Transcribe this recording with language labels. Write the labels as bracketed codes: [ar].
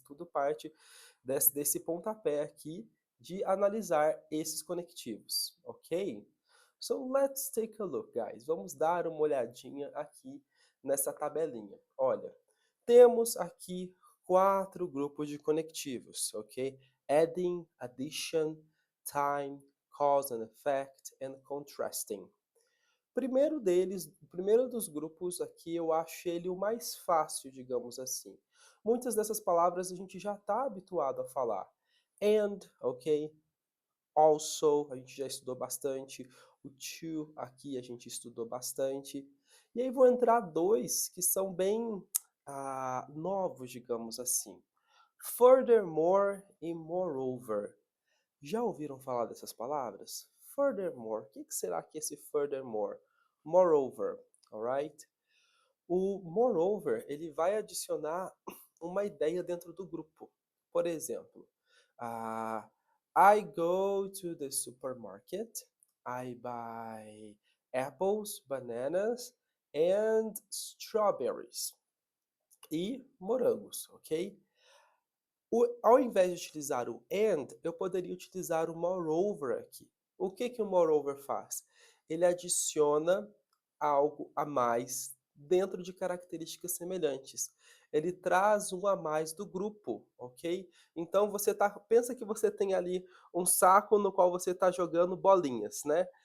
[pt] Tudo parte desse pontapé aqui de analisar esses conectivos, ok? [en] So let's take a look, guys. [pt] Vamos dar uma olhadinha aqui nessa tabelinha. Olha, temos aqui quatro grupos de conectivos, ok? [en] Adding, addition, time, cause and effect, and contrasting. [pt] Primeiro deles, o primeiro dos grupos aqui, eu acho ele o mais fácil, digamos assim. Muitas dessas palavras a gente já está habituado a falar. And, ok? Also, a gente já estudou bastante. O to aqui a gente estudou bastante. E aí vou entrar dois que são bem novos, digamos assim. Furthermore e moreover. Já ouviram falar dessas palavras? Furthermore. O que será que é esse furthermore? Moreover, alright? O moreover, ele vai adicionar uma ideia dentro do grupo. Por exemplo, ah, [en] I go to the supermarket, I buy apples, bananas and strawberries. [pt] E morangos, ok? Ao invés de utilizar o and, eu poderia utilizar o moreover aqui. O que o moreover faz? Ele adiciona algo a mais dentro de características semelhantes. Ele traz um a mais do grupo, ok? Então pensa que você tem ali um saco no qual você está jogando bolinhas, né?